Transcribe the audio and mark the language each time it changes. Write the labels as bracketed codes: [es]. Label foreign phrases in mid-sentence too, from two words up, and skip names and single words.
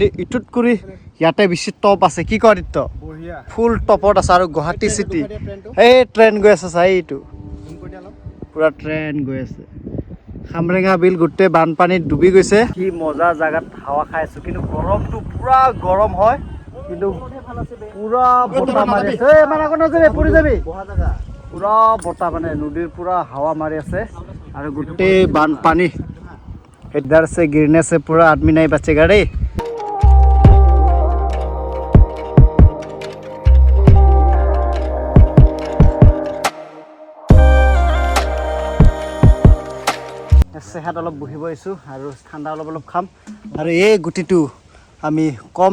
[as] ইটোত কৰি ইয়াতে বেছি টপ আছে কি কয় আদিত্য ফুল টপত আছে আৰু গুৱাহাটী চিটি এই ট্ৰেইন গৈ আছে চাই এইটো পুৰা ট্ৰেইন গৈ আছে খামৰেঙা বিল গোটেই বানপানীত ডুবি গৈছে কি মজা জাগাত হাৱা খাই আছোঁ কিন্তু গৰমটো পুৰা গৰম হয় কিন্তু পুৰা বতাহ মাৰি আছে মানে আকৌ নাযাবি পৰি যাবি পুৰা বতাহ মানে নদীৰ পুৰা হাৱা মাৰি আছে আৰু গোটেই বানপানী [hi] इधर से गिरने से पूरा आदमी नहीं बचेगा रे [as] সেহাত অলপ বহিব আহিছোঁ আৰু ঠাণ্ডা অলপ অলপ খাম আৰু এই গুটিটো আমি কম